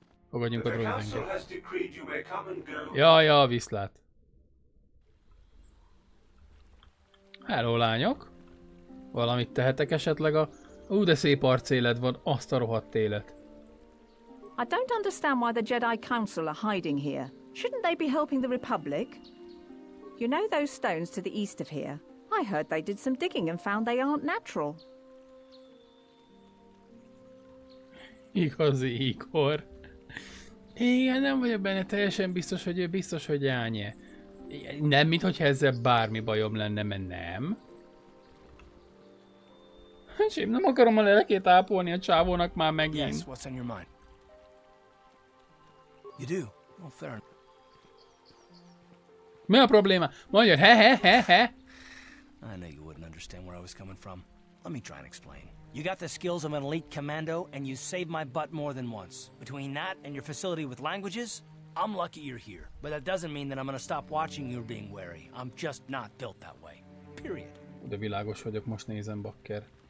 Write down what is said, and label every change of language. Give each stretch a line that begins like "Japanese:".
Hungarian: Fogadjunk a droidenket. Ja, viszlát. Hello, lányok. Valamit tehetek esetleg a... de szép arcélet van, azt a rohadt élet.
English: I don't understand why the Jedi Council are hiding here. Shouldn't they be helping the Republic? You know those stones to the east of here? I heard they did some digging and found they aren't natural.
Hungarian: Igazi Igor. Igen, nem vagyok benne teljesen biztos, hogy ő biztos, hogy ánye. Nem, minthogyha ezzel bármi bajom lenne, mert nem. Én nem akarom a lelkét ápolni a csávónak már megint.
English: Yes, what's on your mind? You do? Well, fair enough.
Hungarian: Mi a probléma? Mondja, he.
English: I know you wouldn't understand where I was coming from. Let me try and explain. You got the skills of an elite commando, and you saved my butt more than once. Between that and your facility with languages, I'm lucky you're here. But that doesn't mean that I'm gonna stop watching you being wary. I'm just not built that way. Period.
Hungarian: De világos vagyok, most nézem, bakker.